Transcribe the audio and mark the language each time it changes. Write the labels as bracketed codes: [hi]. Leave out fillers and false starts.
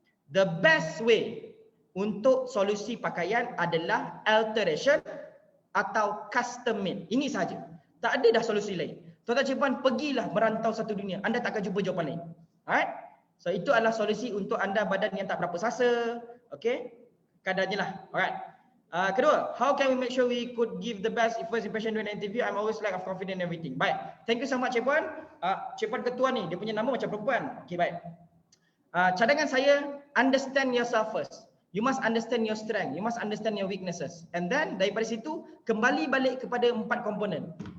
[en] The best way [ms] untuk solusi pakaian adalah alteration atau custom made. Ini saja. Tak ada dah solusi lain. Tuan-tuan cikgu pergilah merantau satu dunia. Anda tak akan jumpa jawapan lain. Alright? So itu adalah solusi untuk anda badan yang tak berapa sasa. Okey? Kadarnya lah. Alright. Kedua, [en] how can we make sure we could give the best first impression during an interview? I'm always lack of confidence in everything. [ms] Baik. [en] Thank you so much, [ms] Cik Puan. Cik Puan ketua ni, dia punya nama macam perempuan. Okay, baik. Cadangan saya, [en] understand yourself first. You must understand your strength. You must understand your weaknesses. And then, [ms] daripada situ, kembali balik kepada 4 komponen.